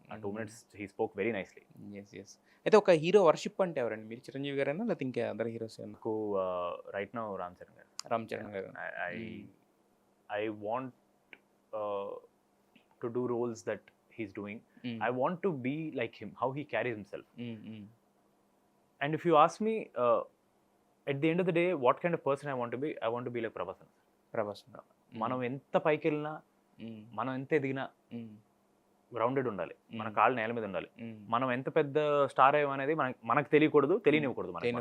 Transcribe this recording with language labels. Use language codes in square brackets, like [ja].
[en] ఆ 2 minutes he spoke very nicely. [te] అయితే ఒక హీరో వర్షిప్ అంటే ఎవరండి? మీరు చిరంజీవి గారైనా లేకపోతే ఇంకా అదర్ హీరోస్? నాకు రైట్ నౌ రామ్ చరణ్ గారు. రామ్ చరణ్ గారు. [en] I want to do roles that he's doing. I want to be like him, how he carries himself. And if you ask me, at the end of the day, what kind of person I want to be like Prabhas. [te] మనం ఎంత పైకి వెళ్ళినా, మనం ఎంత ఎదిగినా grounded ఉండాలి, మన కాళ్ళు నేల మీద ఉండాలి. మనం ఎంత పెద్ద స్టార్ అయ్యామనేది మనకు తెలియకూడదు, తెలియనివ్వకూడదు.